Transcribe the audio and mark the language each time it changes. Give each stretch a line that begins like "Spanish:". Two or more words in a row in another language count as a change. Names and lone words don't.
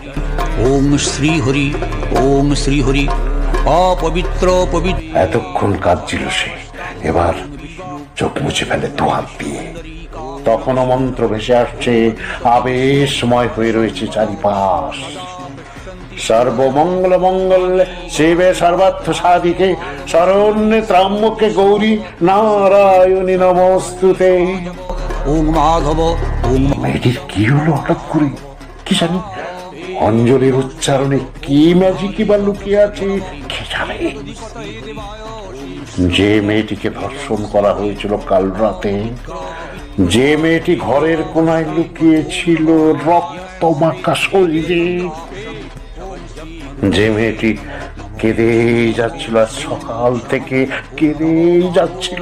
Sanskrit: ওম শ্রীহরি, ওম শ্রীহরি। অপবিত্র পবিত্র।
Bangla: এতক্ষণ কাঁদছিল সে, এবার চোখ মুছে ফেলে দুহাত দিয়ে। তখনও মন্ত্র ভেসে আসছে, আবেশময় হয়ে রয়েছে চারিপাশ।
Sanskrit: সর্বমঙ্গল মঙ্গল শিবে সর্বার্থ সাধিকে শরণ্যে ত্রাম্যকে গৌরী নারায়ণী নমস্তুতে। ওম মাধব, ওম
Bangla: মেয়েটির কি হলো হঠাৎ করে কি জানি, অঞ্জলির উচ্চারণে কি ম্যাজিকই বা লুকিয়ে আছে কে জানে। যে মেয়েটিকে ধর্ষণ করা হয়েছিল কাল রাতে, যে মেয়েটি ঘরের কোনায় লুকিয়েছিল রক্ত মাখা শরীরে, যে মেয়েটি কেঁদেই যাচ্ছিল আজ সকাল থেকে কেঁদেই যাচ্ছিল,